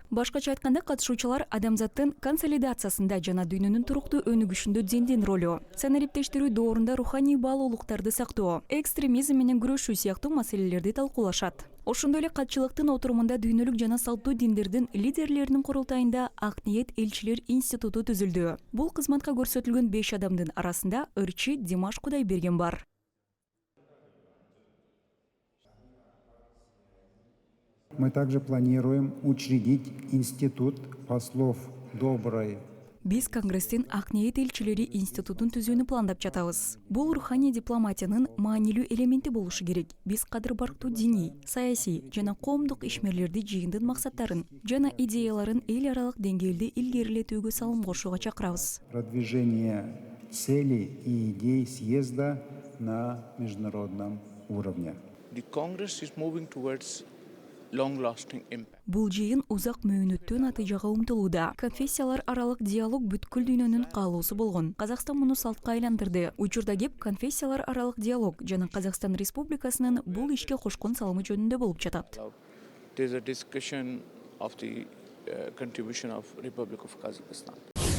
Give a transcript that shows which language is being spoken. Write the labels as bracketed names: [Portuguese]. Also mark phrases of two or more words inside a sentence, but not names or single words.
[Kyrgyz] Башкача айтканда, катышуучулар адамзаттын консолидациясында жана дүйнөнүн туруктуу өнүгүшүндө диндин ролу, санариптештирүү доорунда руханий баалуулуктарды сактоо, экстремизм менен күрөшүү сыяктуу маселелерди талкуулашат. Ошондой эле катчылыктын отурумунда дүйнөлүк жана салттуу диндердин лидерлеринин курултайында Ак ниет элчилер институту түзүлдү. Бул кызматка көрсөтүлгөн 5 адамдын арасында ырчы Димаш Кудайберген бар. [Russian] Мы также планируем учредить институт послов доброй. [Kyrgyz] Биз Конгресстин Ак ниет элчилери институтун түзүүнү пландап жатабыз. Бул руханий дипломатиянын маанилүү элементи болушу керек. Биз кадыр барктуу диний, саясий жана коомдук ишмерлерди жыйындын максаттарын жана идеяларын эл аралык деңгээлде илгерилетүүгө салым кошууга чакырабыз. [Russian] Продвижение целей и идей съезда на международном уровне. [English] The Congress is moving towards long-lasting impact. [Kyrgyz] Бул жыйын узак мөөнөттүү натыйжага умтулууда. Конфессиялар аралык диалог бүткүл дүйнөнүн каалоосу болгон. Казакстан муну салтка айландырды. Учурда кеп конфессиялар аралык диалог жана Казакстан Республикасынын бул ишке кошкон салымы жөнүндө болуп жатат. [English] There is a discussion of the contribution of Republic of Kazakhstan.